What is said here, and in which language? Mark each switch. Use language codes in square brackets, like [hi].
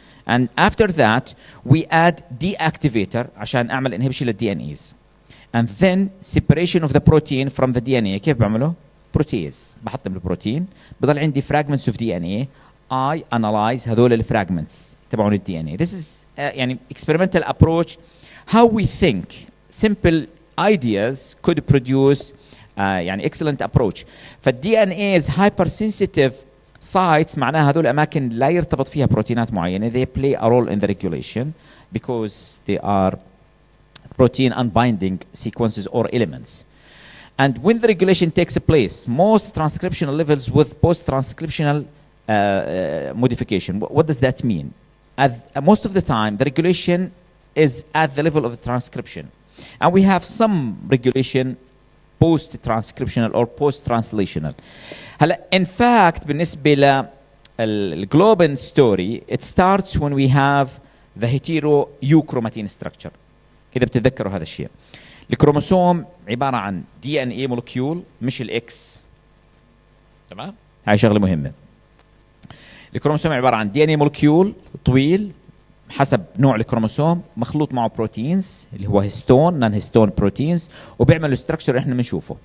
[en] And after that we add deactivator [ar] عشان اعمل [en] inhibition للDNAs. And then separation of the protein from the DNA. [ar] كيف بعمله؟ protease. بحطم البروتين بضل عندي [en] fragments of DNA. I analyze [ar] هذول الفراجمنتس تبعون الDNA. [en] This is [ar] يعني [en] experimental approach how we think simple ideas could produce يعني excellent approach. [ar] فالDNAs hypersensitive sites معناها هذول الأماكن لا يرتبط فيها بروتينات معينة. [en] They play a role in the regulation because they are protein unbinding sequences or elements. And when the regulation takes place, most transcriptional levels with post-transcriptional modification. What does that mean? Most of the time, the regulation is at the level of the transcription. And we have some regulation post-transcriptional or post-translational. [ar] هلا [en] in fact [ar] بالنسبة للglobin [en] story it starts when we have the hetero-euchromatin structure. [ar] كده بتتذكروا هذا الشيء. الكروموسوم عبارة عن DNA molecule مش الإكس. تمام؟ هاي شغلة مهمة. الكروموسوم عبارة عن DNA molecule طويل حسب نوع الكروموسوم مخلوط معه بروتينز اللي هو هيستون نون هيستون بروتينز وبيعملوا الستركشر اللي احنا بنشوفه.